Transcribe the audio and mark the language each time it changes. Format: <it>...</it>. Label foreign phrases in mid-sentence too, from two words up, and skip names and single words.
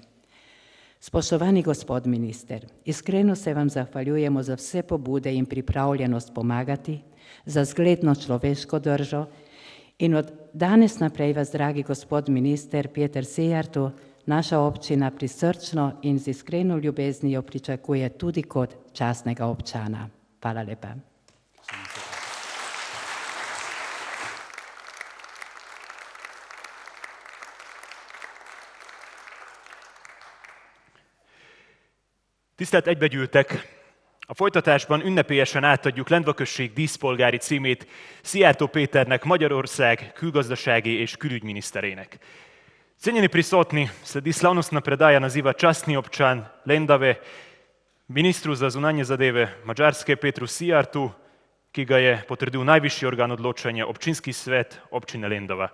<sl>Spoštovani gospod minister, iskreno se vam zahvaljujemo za vse pobude in pripravljenost pomagati, za zgledno človeško držo in od danes naprej vas, dragi gospod minister Peter Szijjártó, naša občina prisrčno in z iskreno ljubeznijo pričakuje tudi kot častnega občana. Hvala lepa.</sl> <hu>Tisztelt egybegyűltek! A folytatásban ünnepélyesen átadjuk Lendva község díszpolgári címét Szijjártó Péternek, Magyarország külgazdasági és külügyminiszterének.</hu> <sl>Cenjeni prisotni, sledi slavnostna predaja naziva častni občan Lendave ministru za zunanje zadeve Madžarske Petru Szijjártó, ki ga je potrdil najvišji organ odločanja, občinski svet občine Lendava.</sl>